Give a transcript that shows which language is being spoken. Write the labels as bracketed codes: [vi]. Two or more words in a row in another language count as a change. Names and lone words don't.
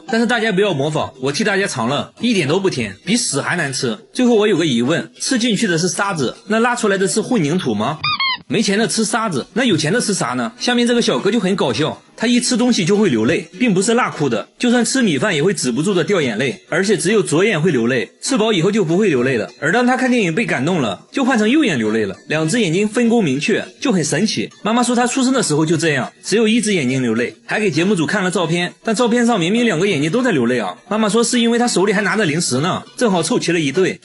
[zh] 但是大家不要模仿，我替大家嘗了，一點都不甜，比屎還難吃。最後我有個疑問，吃進去的是沙子，那拉出來的是混凝土嗎？沒錢的吃沙子，那有錢的吃啥呢？下面這個小哥就很搞笑， 她一吃東西就會流淚，並不是辣哭的，就算吃米飯也會止不住的掉眼淚，而且只有左眼會流淚，吃飽以後就不會流淚了。而當她看電影被感動了，就換成右眼流淚了，兩隻眼睛分工明確，就很神奇。媽媽說她出生的時候就這樣，只有一隻眼睛流淚，還給節目組看了照片，但照片上明明兩個眼睛都在流淚啊。媽媽說是因為她手裡還拿着零食呢，正好湊齊了一對。